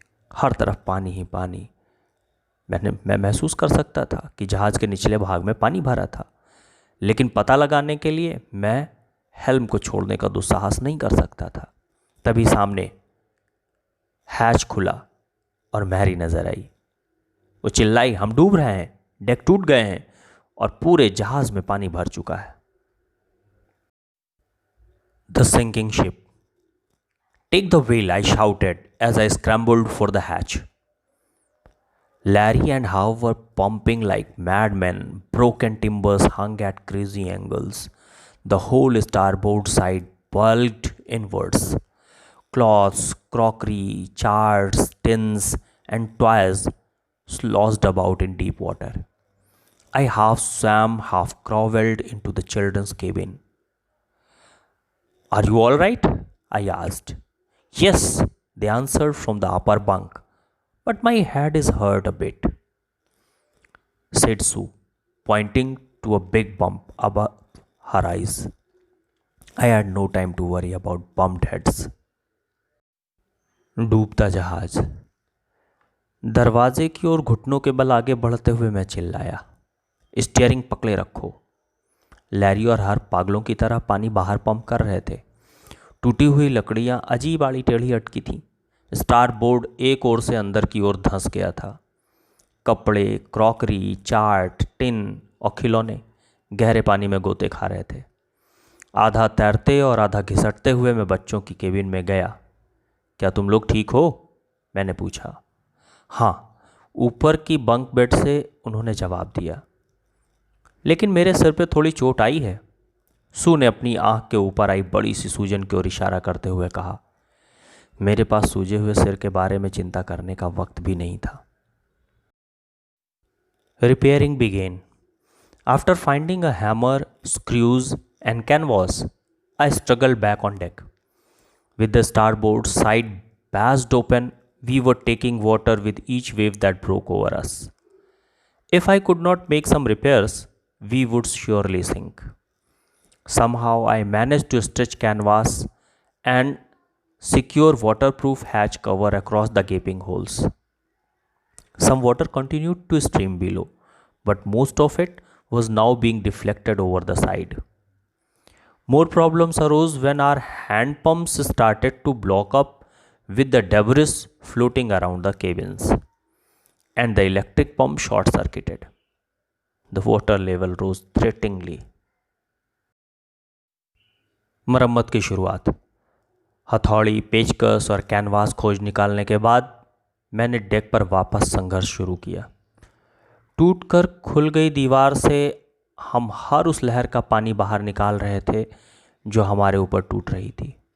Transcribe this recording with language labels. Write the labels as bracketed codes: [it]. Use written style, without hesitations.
[hi] हर तरफ पानी ही पानी। मैं महसूस कर सकता था कि जहाज के निचले भाग में पानी भरा था, लेकिन पता लगाने के लिए मैं हेल्म को छोड़ने का दुस्साहस नहीं कर सकता था। तभी सामने हैच खुला और मैरी नजर आई। वो चिल्लाई, हम डूब रहे हैं, डेक टूट गए हैं और पूरे जहाज में पानी भर चुका है। [en] The sinking ship. Take the wheel, I shouted as I scrambled for the hatch. Larry and Howe were pumping like madmen. Broken timbers hung at crazy angles. The whole starboard side bulged inwards. Cloths, crockery, charts, tins, and toys sloshed about in deep water. I half swam, half crawled into the children's cabin. Are you all right? I asked. Yes, they answered from the upper bunk, but my head is hurt a bit, said Sue, pointing to a big bump above her eyes. I had no time to worry about bumped heads. [hi] डूबता जहाज। दरवाजे की ओर घुटनों के बल आगे बढ़ते हुए मैं चिल्लाया, स्टीयरिंग पकड़े रखो। लैरी और हर पागलों की तरह पानी बाहर पंप कर रहे थे। टूटी हुई लकड़ियां अजीब आड़ी टेढ़ी अटकी थीं। स्टार बोर्ड एक ओर से अंदर की ओर धंस गया था। कपड़े, क्रॉकरी, चार्ट, टिन और खिलौने गहरे पानी में गोते खा रहे थे। आधा तैरते और आधा घिसटते हुए मैं बच्चों की केबिन में गया। क्या तुम लोग ठीक हो? मैंने पूछा। हाँ, ऊपर की बंक बेड से उन्होंने जवाब दिया। लेकिन मेरे सिर पे थोड़ी चोट आई है। सू ने अपनी आंख के ऊपर आई बड़ी सी सूजन की ओर इशारा करते हुए कहा। मेरे पास सूजे हुए सिर के बारे में चिंता करने का वक्त भी नहीं था। [en] Repairing began. After finding a hammer, screws, and canvas, I struggled back on deck. With the starboard side bashed open, we were taking water with each wave that broke over us. If I could not make some repairs, we would surely sink. Somehow I managed to stretch canvas and secure waterproof hatch cover across the gaping holes. Some water continued to stream below, but most of it was now being deflected over the side. More problems arose when our hand pumps started to block up with the debris floating around the cabins, and the electric pump short circuited. The water level rose threateningly. [hi] मरम्मत की शुरुआत। हथौड़ी, पेचकस और canvas खोज निकालने के बाद मैंने डेक पर वापस संघर्ष शुरू किया। टूटकर खुल गई दीवार से हम हर उस लहर का पानी बाहर निकाल रहे थे जो हमारे ऊपर टूट रही थी।